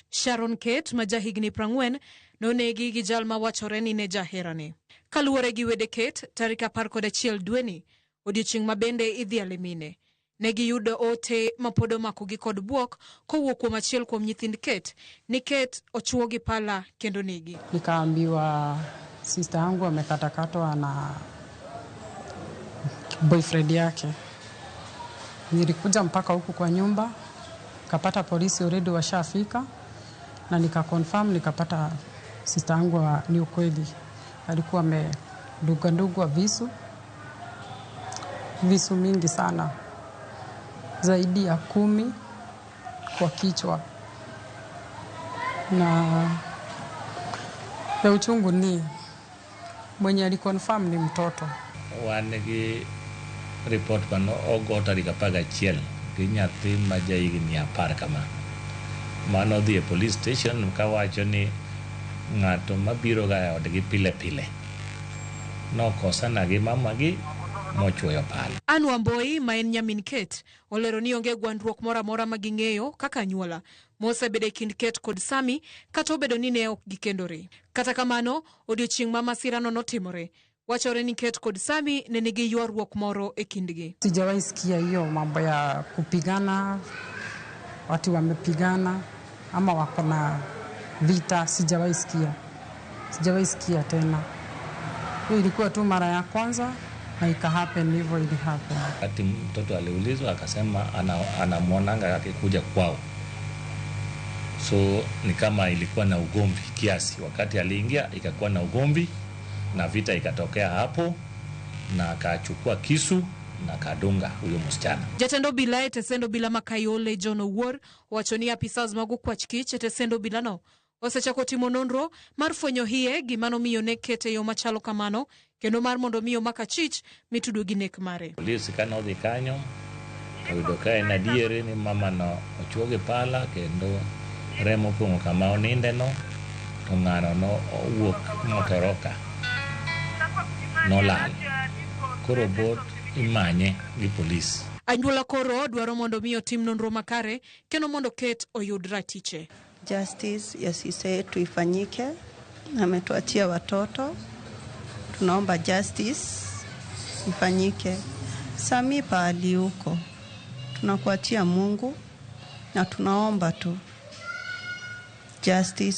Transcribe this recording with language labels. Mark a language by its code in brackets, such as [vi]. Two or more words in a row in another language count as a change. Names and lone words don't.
[luo] Sharon Kate, ma jahigni 40, nonegi gi jal ma wachore ni ne jaherane. Kaluwore gi wede Kate, tarik 11 dweni, odiochieng' ma bende idhi alemine. Negi yudo ote ma pod omako gi kod buok kowuok kuom achiel kuom nyithind Kate ni Kate ochwo gi pala kendo negi. [sw] Nikaambiwa sister yangu amekatakatwa na boyfriend yake. Nilikuja mpaka huku kwa nyumba, kapata polisi already washafika, na nikakonfirm, nikapata sister yangu ni ukweli. Alikuwa amedungwa visu mingi sana, zaidi ya 10 kwa kichwa. Na ya uchungu ni mwenye alikonfirm ni mtoto. [luo] Wanegi report pano ogo tarik 11 gi nyathi ma jahigni 10 kama. Mano dhi e police station kawacho ni ng'ato mabiro ga odgi pile pile nokosana gi mamagi mochwoyo pala. Anne Wamboi, ma en nyamin Kate, olero ni onge gwandruok moro amora ma ging'eyo kaka anyuola mosebedo e kind Kate kod Sami, kata obedo ni ne ok gikendore. Kata kamano, odiochieng' ma masirano notimore, wachore ni Kate kod Sami ne nigi ywaruok moro e kindgi. [sw] Sijawahi sikia hiyo mambo ya kupigana, watu wamepigana ama wako na vita. Sijawahi sikia tena. Hiyo ilikuwa tu mara ya kwanza na ikahappen hivyo ilihappen. Wakati mtoto aliulizwa akasema anamwonanga akikuja kwao. So ni kama ilikuwa na ugomvi kiasi. Wakati aliingia ikakuwa na ugomvi na vita ikatokea hapo, na akachukua kisu na kadunga huyo msichana. [luo] Jatendo bila e tesendo bila ma Kayole, John Owuor, wacho ni apisas mag okwach e tesendo bila no osechako timo nonro mar fwenyo hie gimano miyo ne Kate yo machalo kamano, kendo mar mondo miyo makachich mitudo gi nek mare. Polisi kanodhi kanyo oyudo ka en adiere ni mama no ochwo gi pala kendo remo pong'o kama oninde no, to ng'ano no owuok motoroka nolal. Koro bot imanye gi polisi. Anyuola koro dwaro mondo miyo tim nonro makare kendo mondo Kate oyud ratiche. [sw] Justice yasise tuifanyike, ametuachia watoto, tunaomba justice ifanyike. Sami pahali huko, tunakuachia Mungu na tunaomba tu justice